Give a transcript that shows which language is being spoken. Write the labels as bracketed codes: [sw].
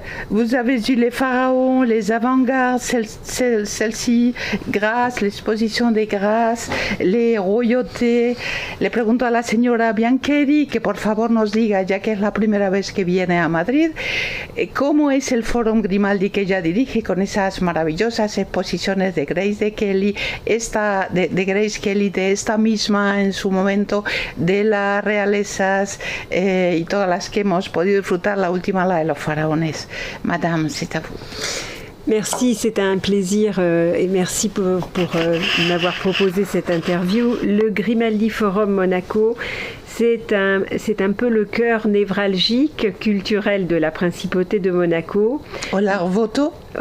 [fr] Vous avez eu les pharaons, les avant-gardes, celle-ci, grâce, l'exposition des grâces, les royautés. [es] Le pregunto a la señora Bianchieri que por favor nos diga, ya que es la primera vez que viene a Madrid, cómo es el Forum Grimaldi que ella dirige con esas maravillosas exposiciones de Grace Kelly, de Grace Kelly, de esta misma en su momento, de las realezas y todas las que hemos podido disfrutar, la última, la de los faraones. [fr] Madame, c'est à vous. Merci, c'est un plaisir et merci pour m'avoir proposé cette interview. Le Grimaldi Forum Monaco, c'est un peu le cœur névralgique culturel de la principauté de Monaco. Au Larvoto ?